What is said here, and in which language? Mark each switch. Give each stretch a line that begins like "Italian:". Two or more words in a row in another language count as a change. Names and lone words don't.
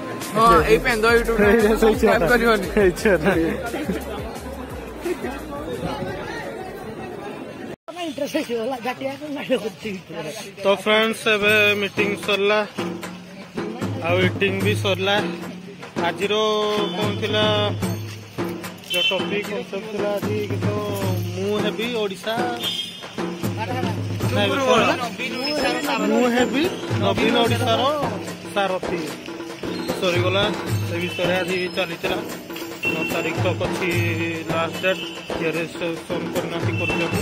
Odia: ସେଇ ଛୁଆଟା। ତ फ्रेंड्स ଏବେ ମିଟିଂ ସରିଲା ଆଉ ଇଟିଂ ବି ସରିଲା। ଆଜିର କଣ ଥିଲା जो
English: topic concept
Odia: ଥିଲା ଆଜି, କିନ୍ତୁ ମୁଁ ହେବି ଓଡ଼ିଶା, ମୁଁ ହେବି ନବୀନ ଓଡ଼ିଶାର ସାରଥୀ। ସରିଗଲା ସେ ବିଷୟରେ ଆଜି ଚାଲିଥିଲା। 9 ତାରିଖ ତକ ଅଛି
English: last date.
Odia: ରେଜିଷ୍ଟ୍ରେସନ୍ କରିନାହାନ୍ତି, କରୁଛନ୍ତି।